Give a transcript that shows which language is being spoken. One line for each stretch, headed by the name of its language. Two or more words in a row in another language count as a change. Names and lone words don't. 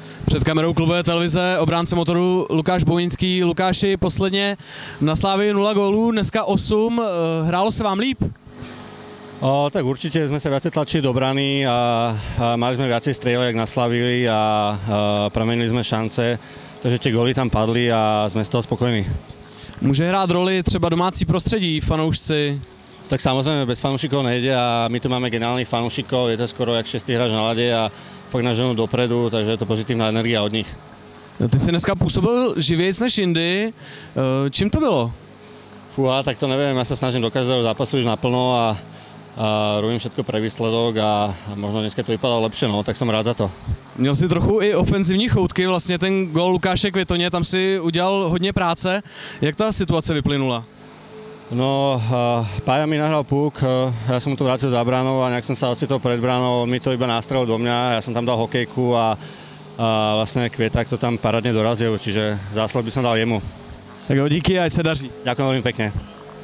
Czech: Před kamerou klubové televize obránce Motoru Lukáš Bohinský. Lukáši, posledně na Slávii 0 gólů, dneska 8. Hrálo se vám líp?
Slovak: Tak určite sme sa viacej tlačili do brany a mali sme viacej strieľov jak na Slavii a premenili sme šance, takže tie góly tam padli a sme z toho spokojní.
Czech: Může hrát roli třeba domácí prostředí, fanoušci?
Slovak: Tak samozrejme bez fanúšikov nejde a my tu máme geniálnych fanúšikov, je to skoro jak 6. hráč na lade a fakt nás ženú dopredu, takže je to pozitívna energia od nich.
Czech: Ty jsi dneska působil živějc než jindy, čím to bylo?
Slovak: Tak to neviem, ja sa snažím do každého zápasu už naplno a robím všetko pre výsledok a možno dneska to vypadalo lepšie, no, tak som rád za to.
Czech: Měl si trochu i ofenzivní choutky, vlastně ten gól Lukáše Květoně, tam si udělal hodně práce. Jak ta situace vyplynula?
Slovak: No, Pája mi nahral puk, ja som mu to vrátil za bránou a nejak som sa ocitol pred bránou, on mi to iba nástrelil do mňa, ja som tam dal hokejku a vlastne Kvieták to tam parádne dorazil, čiže záslov by som dal jemu.
Czech: Tak jo, díky, ať se daří.
Slovak: Ďakujem veľmi pekne.